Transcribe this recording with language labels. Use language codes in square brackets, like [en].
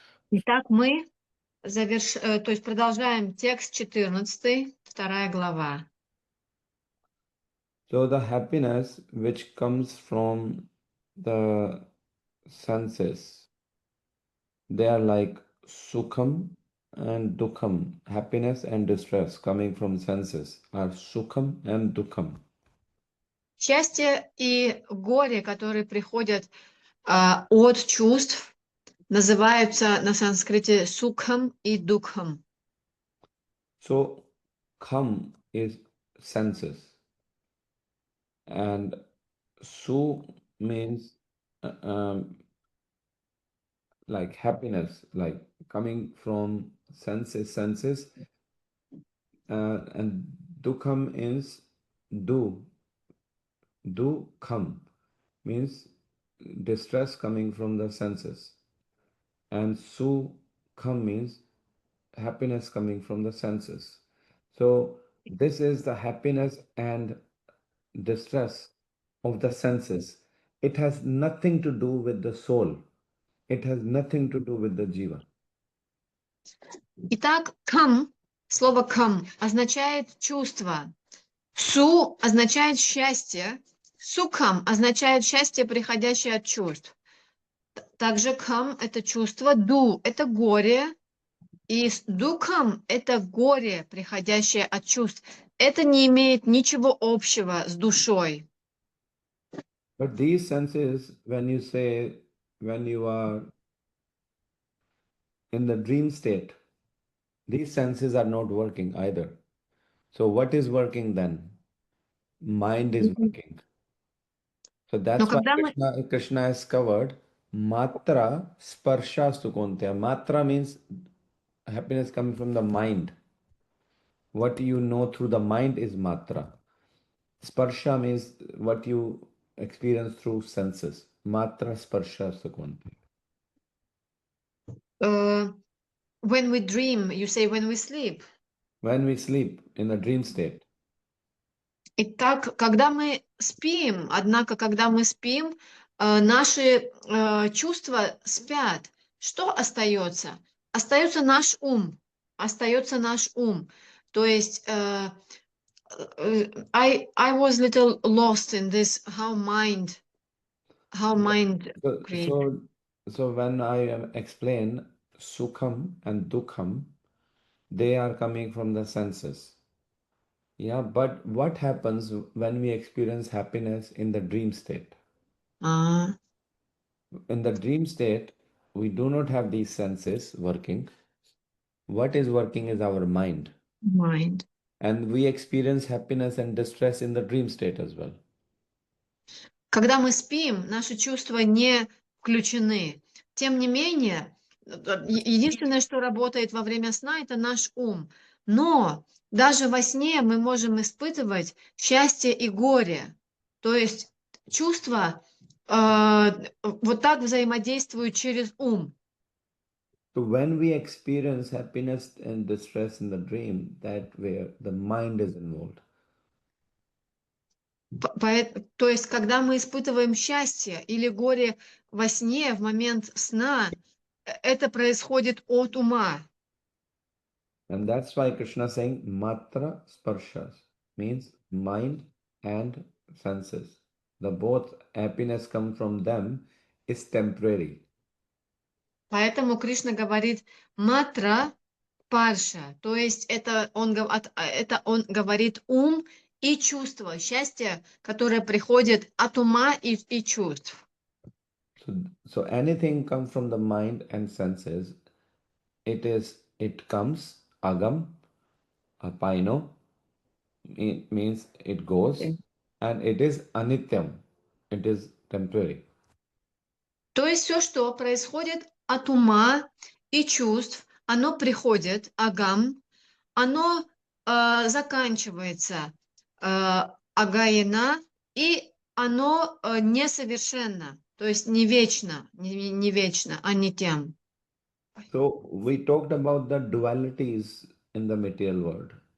[ru] Итак, мы то есть продолжаем текст 14, 2 глава. [en] So the happiness which comes from the senses, they are like sukham and dukham. Happiness and distress coming from senses are sukham and dukham. [ru] Счастье и горе, которые приходят от чувств, называются на санскрите сукхам и дукхам. [en] So kham is senses and su means like happiness, like coming from senses, and dukham is dukham means distress coming from the senses, and sukham means happiness coming from the senses. So this is the happiness and distress of the senses. It has nothing to do with the soul. It has nothing to do with the jiva. [ru] Итак, кам, слово кам означает чувство. Су означает счастье. Сукхам означает счастье, приходящее от чувств. Также кам – это чувство, ду – это горе, и дукхам – это горе, приходящее от чувств. Это не имеет ничего общего с душой. [en] But these senses, when you are in the dream state, these senses are not working either. So what is working then? Mind is working. So that's why Krishna has covered [sa] matra sparshastu konteya. [en] Matra means happiness coming from the mind. What you know through the mind is matra. Sparsha means what you experience through senses. [sa] Matra sparshastu konteya. [en] When we dream, you say when we sleep. When we sleep in a dream state. [ru] Итак, когда мы спим, однако, когда мы спим, наши чувства спят. Что остается? Остается наш ум. Остается наш ум. То есть [en] I was little lost in this how mind creates. So when I explain sukham and dukham, they are coming from the senses. Yeah, but what happens when we experience happiness in the dream state? In the dream state, we do not have these senses working. what is working is our mind. Mind. And we experience happiness and distress in the dream state as well. [ru] Когда мы спим, наши чувства не включены. Тем не менее, единственное, что работает во время сна, это наш ум. Но даже во сне мы можем испытывать счастье и горе. То есть чувства вот так взаимодействуют через ум. [en] So when we experience happiness and distress in the dream, that where the mind is involved. [ru] То есть, когда мы испытываем счастье или горе во сне, в момент сна, это происходит от ума. [en] And that's why Krishna is saying matra sparshas, means mind and senses. The both happiness come from them is temporary. [ru] Поэтому Кришна говорит матра парша, то есть это он говорит ум и чувство, счастье, которое приходит от ума и чувств. [en] So anything comes from the mind and senses, it comes agam, apaino, it means it goes, and it is anityam, it is temporary. [ru] То есть все, что происходит от ума и чувств, оно приходит, агам, оно заканчивается, агаина, и оно несовершенно, то есть не вечно, не вечно, а не тем. [en] So we talked about the dualities in the material world.